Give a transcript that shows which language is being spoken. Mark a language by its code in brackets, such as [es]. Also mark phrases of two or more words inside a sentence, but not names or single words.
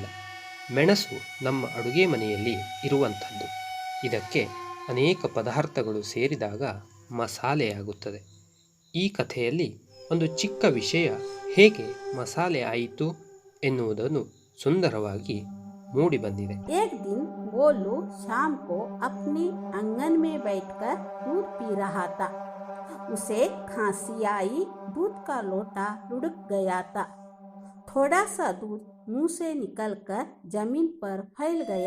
[kn] ಮೆಣಸು ನಮ್ಮ ಅಡುಗೆ ಮನೆಯಲ್ಲಿ ಇರುವಂಥದ್ದು. ಇದಕ್ಕೆ ಅನೇಕ ಪದಾರ್ಥಗಳು ಸೇರಿದಾಗ ಮಸಾಲೆಯಾಗುತ್ತದೆ. ಈ ಕಥೆಯಲ್ಲಿ ಒಂದು ಚಿಕ್ಕ ವಿಷಯ ಹೇಗೆ ಮಸಾಲೆ ಆಯಿತು ಎನ್ನುವುದನ್ನು ಸುಂದರವಾಗಿ ಮೂಡಿಬಂದಿದೆ. [hi] एक दिन गोलू शाम को अपने आंगन में बैठकर दूध पी रहा था। उसे खांसी आई। दूध का लोटा लुढ़क गया था। थोड़ा सा दूध मुंह से निकलकर जमीन पर फैल गया।